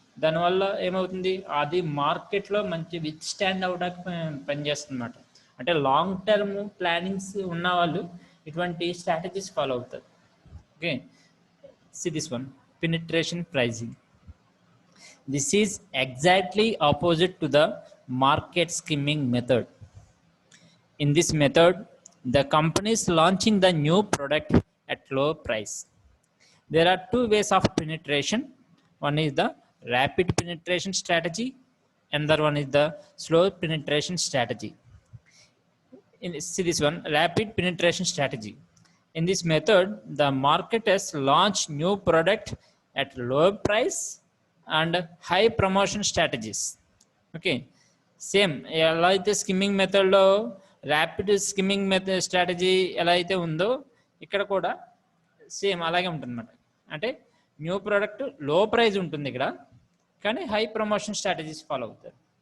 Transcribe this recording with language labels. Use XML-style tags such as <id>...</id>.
<te>దానివల్ల ఏమవుతుంది, అది మార్కెట్లో మంచి విత్ స్టాండ్ అవడానికి పనిచేస్తుంది అన్నమాట. అంటే లాంగ్ టర్మ్ ప్లానింగ్స్ ఉన్న వాళ్ళు ఇటువంటి స్ట్రాటజీస్ ఫాలో అవుతారు.</te> <en>Okay, see this one, penetration pricing. This is exactly opposite to the market skimming method. In this method, the companies launching the new product at low price. There are two ways of penetration. One is the rapid penetration strategy, and the other one is the slow penetration strategy. See this one, rapid penetration strategy. In this method, the marketers launch new product at low price and high promotion strategies.</en> <te>Okay, same ఎలా అయితే skimming మెథడ్లో rapid skimming method strategy ఎలా అయితే ఉందో ఇక్కడ కూడా same అలాగే ఉంటుంది అన్నమాట. అంటే న్యూ ప్రోడక్ట్ లో ప్రైస్ ఉంటుంది ఇక్కడ, కానీ హై ప్రమోషన్ స్ట్రాటజీస్ ఫాలో అవుతారు.</te>